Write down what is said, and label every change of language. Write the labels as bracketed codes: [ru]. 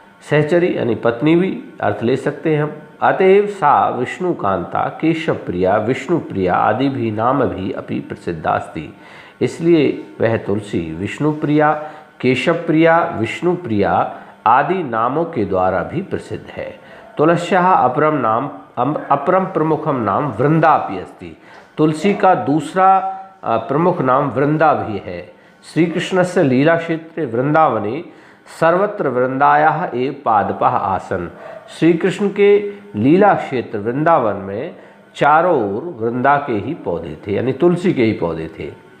[hi] सहचरी यानी पत्नी भी अर्थ ले सकते हैं हम। [sa] अतएव सा विष्णु कांता केशव प्रिया विष्णु प्रिया आदि भी नाम भी अपि प्रसिद्धास्ति। [hi] इसलिए वह तुलसी विष्णु प्रिया, केशव प्रिया, विष्णु प्रिया आदि नामों के द्वारा भी प्रसिद्ध है। [sa] तुलस्याः अपरम प्रमुखम नाम वृंदा अपि अस्ति। [hi] तुलसी का दूसरा प्रमुख नाम वृंदा भी है। [sa] श्री कृष्णस्य लीला क्षेत्रे वृंदावने सर्वत्र वृंदायाः एव पादपः आसन। [hi] श्री कृष्ण के लीला क्षेत्र वृंदावन में चारों ओर वृंदा के ही पौधे थे, यानी तुलसी के ही पौधे थे।